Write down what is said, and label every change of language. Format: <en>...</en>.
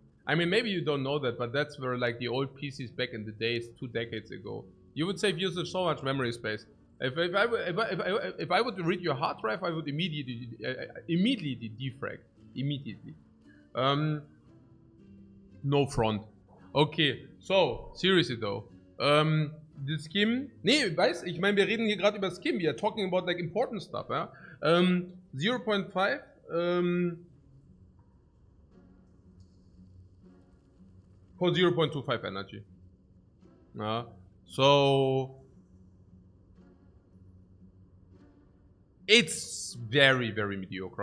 <en>I mean, maybe you don't know that, but that's where like the old PCs back in the days, 2 decades ago. You would save yourself so much memory space. If I would read your hard drive, I would immediately defrag. Immediately. No front. Okay, so, seriously though. The Skim.</en> <de>Nee, weiß, ich meine, wir reden hier gerade über Skim.</de> <en>We are talking about like important stuff, ja. 0.5. For 0.25 energy. So it's very, very mediocre.</en>